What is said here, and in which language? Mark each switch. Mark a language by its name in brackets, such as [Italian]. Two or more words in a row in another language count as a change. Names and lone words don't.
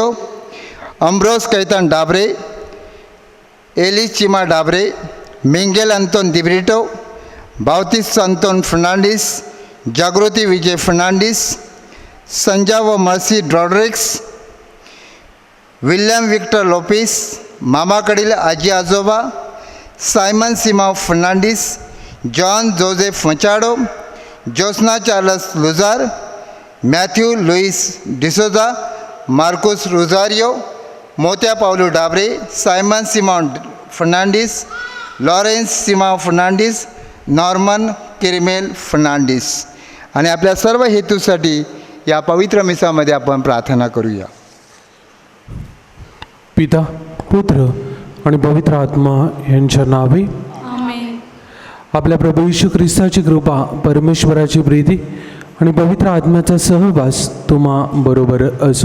[Marathi] अम्ब्रोस कैतान डाबरे, एलिस चिमा डाबरे, मिंगेल अंतोन दिब्रिटो, बावतीस अंतोन फर्नांडिस, जागृती विजय फर्नांडिस, संजा व मर्सी रॉड्रिक्स, विल्यम विक्टर लोपिस, मामाकडील आजी आजोबा सायमन सीमा फर्नांडिस, जॉन जोसेफ मचाडो, जोस्ना चार्लस लुजार, मॅथ्यू लुईस डिसोजा, मार्कोस रोझारियो, मोत्या पावलो डाबरे, सायमन सिमॉन फर्नांडिस, लॉरेन्स सीमा फर्नांडिस, नॉर्मन किरमेल फर्नांडिस. आणि आपल्या सर्व हेतूसाठी या पवित्र मिसामध्ये आपण प्रार्थना करूया. पिता, पुत्र आणि पवित्र आत्मा यांच्या नावे. आमेन. आपल्या प्रभू येशू ख्रिस्ताची कृपा, परमेश्वराची प्रीती आणि पवित्र आत्म्याचा सहवास तुम्हा बरोबर असो.